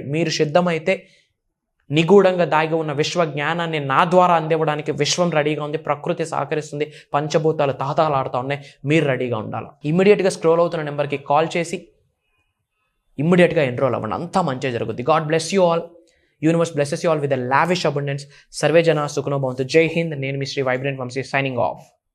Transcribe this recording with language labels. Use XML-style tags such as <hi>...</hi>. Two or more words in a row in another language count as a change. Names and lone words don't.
<te>మీరు సిద్ధమైతే నిగూఢంగా దాగి ఉన్న విశ్వ జ్ఞానాన్ని నా ద్వారా అందివ్వడానికి విశ్వం రెడీగా ఉంది, ప్రకృతి సహకరిస్తుంది, పంచభూతాలు తహతహలాడుతూ ఉన్నాయి. మీరు రెడీగా ఉండాలి. ఇమ్మీడియట్గా స్క్రోల్ అవుతున్న నెంబర్కి కాల్ చేసి ఇమ్మీడియట్గా ఎన్రోల్ అవ్వండి. అంతా మంచిగా జరుగుద్ది.</te> <en>God bless you all. Universe blesses you all with a lavish abundance.</en> <sa>सर्वे जना सुखिनो भवन्तु.</sa> <hi>जय हिंद.</hi> <te>నేను మీ శ్రీ వైబ్రెంట్ వంశీ,</te> <en>signing off.</en>